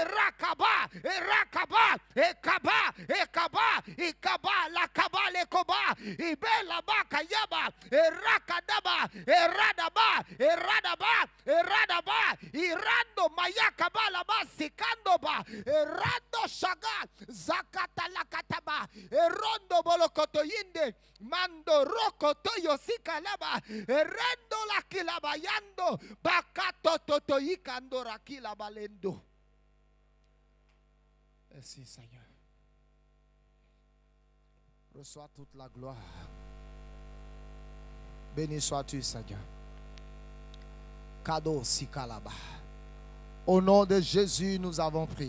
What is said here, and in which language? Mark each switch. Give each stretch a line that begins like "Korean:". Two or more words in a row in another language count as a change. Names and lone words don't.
French: ekaba lakaba lekoba Ibelaba Kayaba, Erakadaba, Eradaba, Eradaba, Eradaba, Irando Mayakaba Laba, Sikandoba, Erando Shaga, Zakatalakataba, Erondo Bolokotoyinde, Mando Rokotoyo Sikalaba, Erendo la Kilabayando, Bakato Totoyikando Rakila Balendo. Merci Seigneur. Reçois toute la gloire. Béni sois-tu Seigneur. Cadeau Sikalaba. Au nom de Jésus, nous avons prié.